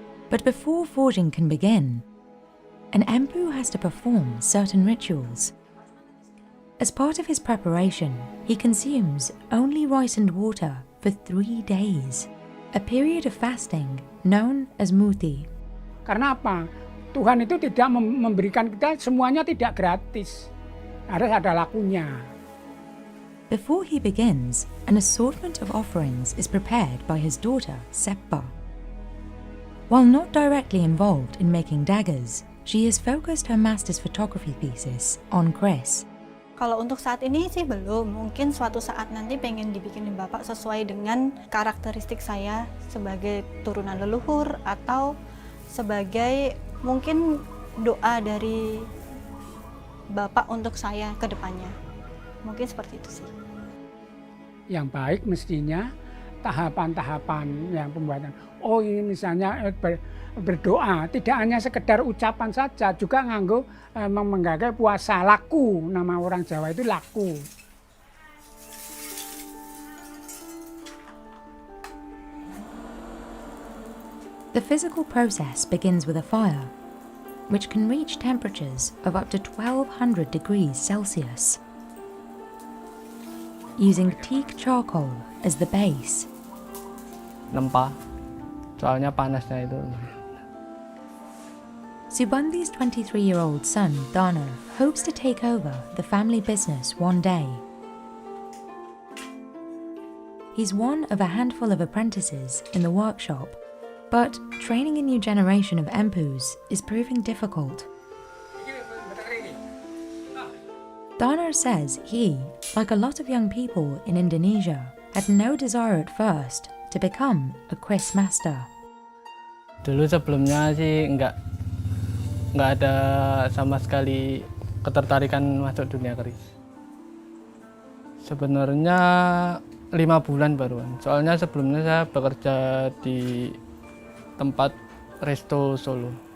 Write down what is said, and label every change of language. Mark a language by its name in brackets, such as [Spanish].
[English] But before forging can begin, an empu has to perform certain rituals. As part of his preparation, he consumes only rice and water for 3 days, a period of fasting known as muti. [Indonesian] Karena apa? Tuhan itu tidak memberikan kita semuanya tidak gratis. Harus ada lakunya. [English] Before he begins, an assortment of offerings is prepared by his daughter, Seppa. While not directly involved in making daggers, she has focused her master's photography thesis on kris. [Indonesian] Kalau untuk saat ini sih belum, mungkin suatu saat nanti pengen dibikinin Bapak sesuai dengan karakteristik saya sebagai turunan leluhur atau sebagai mungkin doa dari Bapak untuk saya ke depannya. Mungkin seperti itu sih. Yang baik mestinya tahapan-tahapan yang pembuatan. Oh ini misalnya berdoa, tidak hanya sekedar ucapan saja, juga nganggo menggagai puasa laku, nama orang Jawa itu laku. [English] The physical process begins with a fire, which can reach temperatures of up to 1200 degrees Celsius. Using teak charcoal as the base. [Indonesian] Nempah, soalnya panasnya itu. [English] Subandi's 23-year-old son, Dano, hopes to take over the family business one day. He's one of a handful of apprentices in the workshop, but training a new generation of empus is proving difficult. Danar says he, like a lot of young people in Indonesia, had no desire at first to become a kris master. [Indonesian] Dulu sebelumnya sih nggak ada sama sekali ketertarikan masuk dunia keris. Sebenarnya 5 bulan baruan. Soalnya sebelumnya saya bekerja di tempat resto Solo.